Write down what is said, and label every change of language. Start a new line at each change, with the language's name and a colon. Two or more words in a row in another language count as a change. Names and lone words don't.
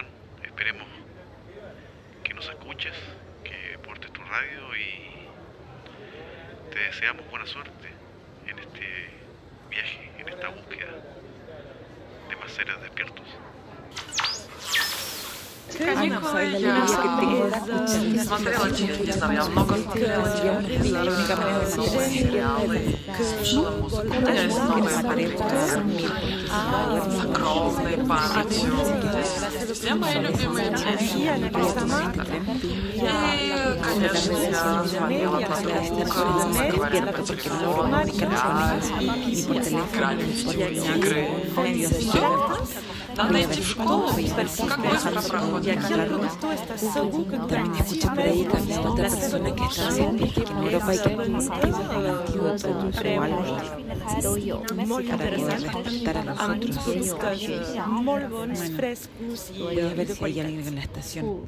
Spanish: Esperemos que nos escuches, que portes tu radio, y te deseamos buena suerte en este viaje, en esta búsqueda de más seres despiertos. Ay, no sabes la alegría que tengo de escuchar.
Russian: Не знаю, я много сериалов с огромной памятью. Все мои любимые песни. И, конечно, я звонила подругам, говорила по телефону, играли игры. Надо идти в школу. Как быстро проходит.
Spanish: También escucho por ahí también otra persona que está en Europa y que es como activa en el antídoto o algo para poder despertar a los otros. Bueno, voy a ver si hay alguien en la estación.